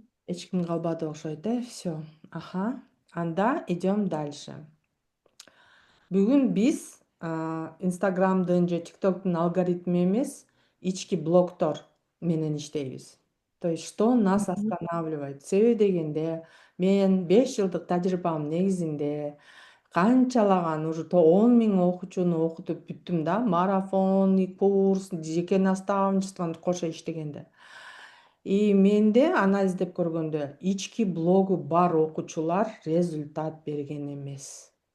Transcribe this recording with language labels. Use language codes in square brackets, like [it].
[ky] Эч ким калбады окшойт, [ru] Всё. Анда идем дальше. [ky] Бүгүн биз Инстаграмдын же ТикТоктун алгоритми эмес, ички блоктор менен иштейбиз. [ru] То есть, что нас останавливает? [ky] Себеби дегенде, мен 5 жылдык тажрыйбам негизинде канчалаган уже 10 000 окуучуну окутуп бүттүм да. Марафон, курс, жеке наставничествону кошо иштегенде. И менде анализдеп көргөндө ички блогу бар окуучулар результат берген эмес.